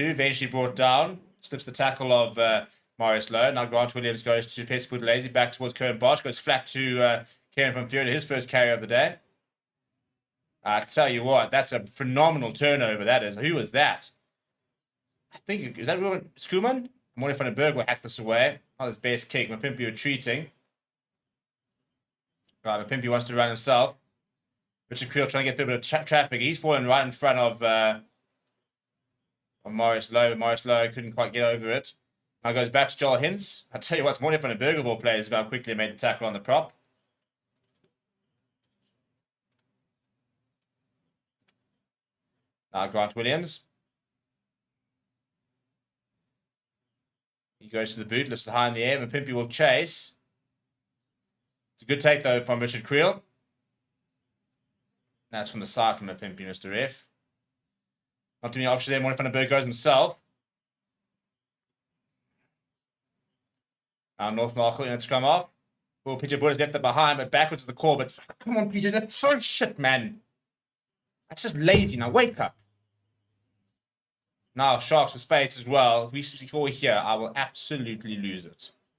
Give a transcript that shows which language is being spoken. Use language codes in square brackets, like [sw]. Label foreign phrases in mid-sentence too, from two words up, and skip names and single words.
[en] Eventually brought down. Slips the tackle of Marius Lowe. Now Grant Williams goes to Pesco Lazy. Back towards Curran Bosch. Goes flat to Kieran from Fury. His first carry of the day. I tell you what, that's a phenomenal turnover, that is. Who was that? I think, is that Skuman? Morning van den Berg will hack this away. Not his best kick. Mapimpi retreating. Right, Mapimpi wants to run himself. Richard Creel trying to get through a bit of traffic. He's falling right in front of Marius Lowe. Marius Lowe couldn't quite get over it. Now goes back to Joel Hintz. I tell you what, Morning van den Berg of all players got quickly made the tackle on the prop. Now Grant Williams. He goes to the boot, lifts it high in the air. Mapimpi will chase. It's a good take, though, from Richard Creel. That's from the side from Mapimpi, Mr. F. Not too many options there. Morning van den Berg goes himself. Now North Narco in a scrum off. Oh, PJ Boyd has left it behind, but backwards to the core. But come on, PJ, that's so shit, man. That's just lazy. Now wake up. Now Sharks for space as well. If we score here, I will absolutely lose it.